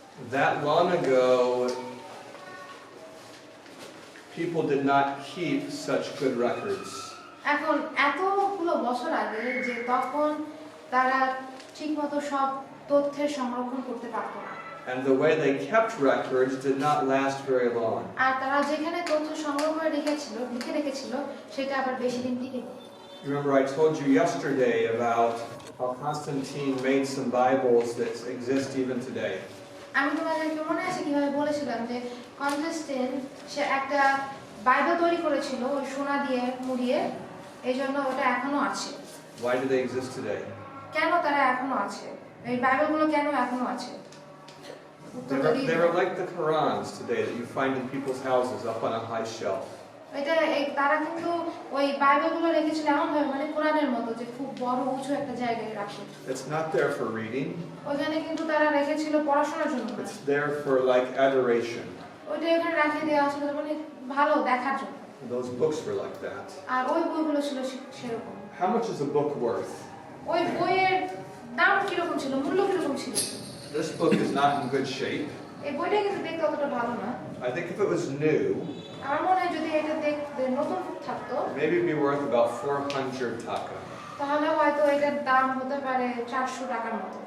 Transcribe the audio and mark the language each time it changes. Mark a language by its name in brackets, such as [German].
[English] That long ago, people did not keep such good records. [Bangla] এখন এতগুলো বছর আগে যে তখন তারা ঠিকমতো সব তথ্যের সংরক্ষণ করতে পারতো না। [English] And the way they kept records did not last very long. [Bangla] আর তারা যেখানে তথ্য সংগ্রহ করে লিখে রেখেছিল সেটা আবার বেশি দিন টিকেনি। [English] Remember I told you yesterday about how Constantine made some Bibles that exist even today. [Bangla] আমি তোমাদেরকে মনে আছে কিভাবে বলেছিলাম যে কনস্টান্টিন সে একটা বাইবেল তৈরি করেছিল ওই সোনা দিয়ে মুড়িয়ে, এইজন্য ওটা এখনো আছে। [English] Why do they exist today? [Bangla] কেন তারা এখনো আছে? এই বাইবেলগুলো কেন এখনো আছে? [English] They were like the Qurans today that you find in people's houses up on a high shelf. [Bangla] এটা তারা কিন্তু ওই বাইবেলগুলো রেখেছিল এমন ভাবে মানে কোরআনের মতো যে খুব বড় উঁচু একটা জায়গায় রাখে। [English] It's not there for reading. [Bangla] ওখানে কিন্তু তারা রেখেছিল পড়াশোনার জন্য। [English] It's there for like adoration. [Bangla] ওটা এখানে রাখে দেওয়া ছিল মানে ভালো দেখার জন্য। [English] Those books were like that. [Bangla] আর ওই বইগুলো ছিল সেরকম। [English] How much is a book worth? [Bangla] ওই বইয়ের দাম কি রকম ছিল, মূল্য কি রকম ছিল? [English] This book is not in good shape. [Bangla] এই বইটা কিন্তু দেখতে অতটা ভালো না। [English] I think if it was new, [Bangla] আমার মনে হয় যদি এটা দেখতে নতুন থাকতো, [English] maybe it'd be worth about 400 taka. [Bangla] তাহলে হয়তো এটার দাম হতে পারে 400 টাকার মতো।